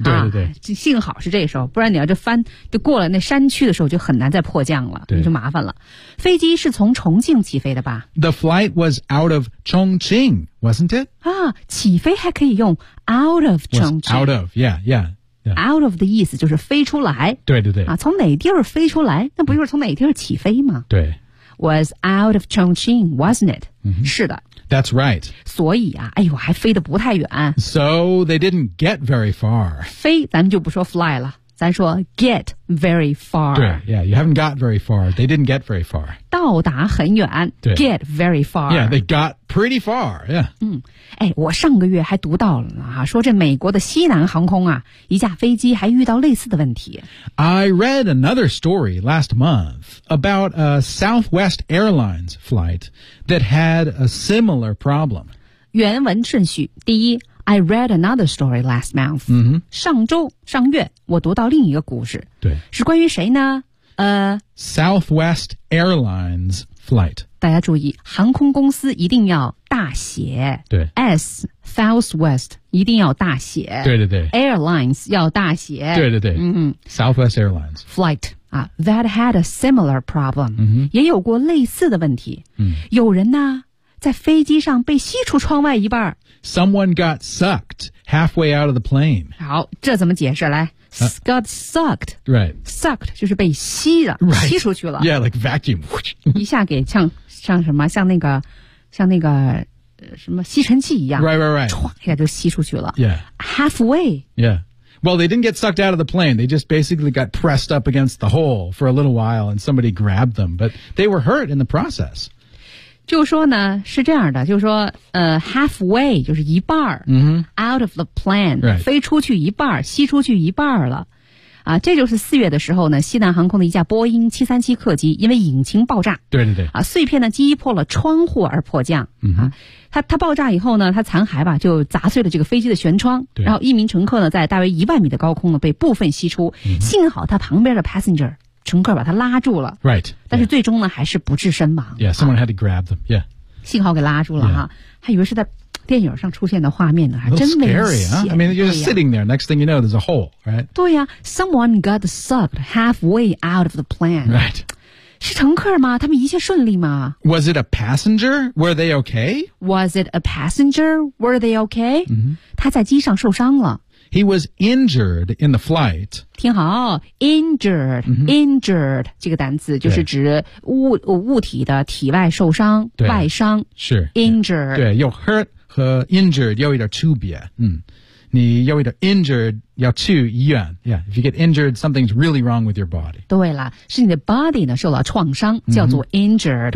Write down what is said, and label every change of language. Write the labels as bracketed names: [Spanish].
[Chinese] 对对对、啊，幸好是这时候，不然你要这翻就过了那山区的时候，就很难再迫降了，你就麻烦了。飞机是从重庆起飞的吧 [English] ？The flight was out of Chongqing, wasn't it? [Chinese] 啊，起飞还可以用 [English] out of Chongqing. Out of, yeah, yeah. Yeah. [Chinese] Out of 的意思就是飞出来。对对对。啊，从哪地儿飞出来？那不就是从哪地儿起飞吗？对。 [English] Was out of Chongqing, wasn't it?、 Mm-hmm. [Chinese] 是的。 [English] That's right. [Chinese] 所以啊，哎呦，还飞得不太远。 [English] So they didn't get very far. [Chinese] 飞，咱们就不说 fly 了，咱说 [English] get very far. 对 ，Yeah, you haven't got very far. They didn't get very far. [Chinese] 到达很远。对。 [English] Get very far. Yeah, they got pretty far. Yeah. 嗯。 [Chinese] 哎，我上个月还读到了哈、啊，说这美国的西南航空啊，一架飞机还遇到类似的问题。 [English] I read another story last month about a Southwest Airlines flight that had a similar problem. [Chinese] 原文顺序，第一 [English] ，I read another story last month.、 Mm-hmm. [Chinese] 上周上月，我读到另一个故事。对，是关于谁呢？ [English] Southwest Airlines flight. [Chinese] 大家注意，航空公司一定要大写。对，S Southwest 一定要大写。对对对，Airlines 要大写。对对对，嗯 [English] ，Southwest Airlines flight 啊 ，that had a similar problem，、嗯、 [Chinese] 也有过类似的问题。嗯，有人呢在飞机上被吸出窗外一半。 [English] Someone got sucked halfway out of the plane. [Chinese] 好，这怎么解释来？ [English] Got sucked. Right. [Chinese] Sucked 就是被吸了、 [English] right. [Chinese] 吸出去了。 [English] Yeah, like vacuum. [Chinese] 一下给像什么像那个什么吸尘器一样。 [English] Right, right, right. [Chinese] 唰一下就吸出去了。 [English] Yeah. Halfway. Yeah. Well, they didn't get sucked out of the plane. They just basically got pressed up against the hole for a little while and somebody grabbed them. But they were hurt in the process. [Chinese] 就说呢是这样的就说halfway 就是一半、 mm-hmm. [English] out of the plane、 right. [Chinese] 飞出去一半吸出去一半了啊，这就是四月的时候呢西南航空的一架波音737客机因为引擎爆炸对对对啊，碎片呢击破了窗户而迫降、 mm-hmm. 啊，它爆炸以后呢它残骸吧就砸碎了这个飞机的舷窗对然后一名乘客呢在大约1万米的高空呢被部分吸出、 mm-hmm. 幸好他旁边的 passenger乘客把他拉住了 [English] ，right， [Chinese] 但是最终呢、yeah. 还是不治身亡。 [English] Yeah, someone had to grab them. Yeah， [Chinese] 幸好给拉住了哈、 [English] yeah. [Chinese] 啊，还以为是在电影上出现的画面呢，还真危险。 [English] A little scary, huh? I mean, you're just sitting there. Next thing you know, there's a hole, right? [Chinese] 对呀、 [English] 啊、，someone got sucked halfway out of the plane. Right， [Chinese] 是乘客吗？他们一切顺利吗 [English] ？Was it a passenger? Were they okay? Was it a passenger? Were they okay?、 Mm-hmm. [Chinese] 他在机上受伤了。 [English] He was injured in the flight. [Chinese] 听好 ,injured,、 mm-hmm. injured, 这个单词就是指 物体的体外受伤对外伤是 [English] injured. [Chinese] 对有 hurt 和 injured 有一点区别、嗯、你有一点 injured 要去医院 [English] yeah, if you get injured, something's really wrong with your body. [Chinese] 对了是你的 body 呢受了创伤叫做 injured、